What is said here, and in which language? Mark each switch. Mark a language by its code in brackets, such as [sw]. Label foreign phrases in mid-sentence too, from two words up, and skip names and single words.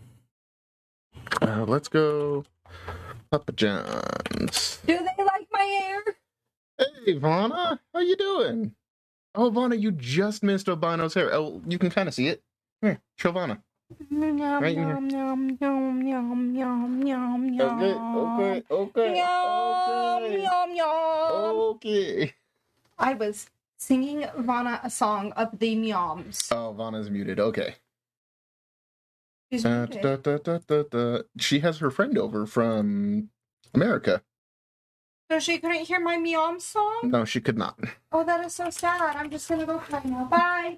[en] Let's go Papa John's. Do they like my hair? Hey, Vana, how you doing? Oh, Vana, you just missed Albino's hair. Oh, you can kind of see it. Here, show Vana. Yum, Right in here. yum, yum, yum, yum, yum, yum, yum. Okay. Yum, yum. Okay. I was singing Vana a song of the Meoms. Oh, Vana's muted. Okay. She's muted. She has her friend over from America. So she couldn't hear my Meom song? No, she could not. Oh, that is so sad. I'm just gonna go cry now. Bye.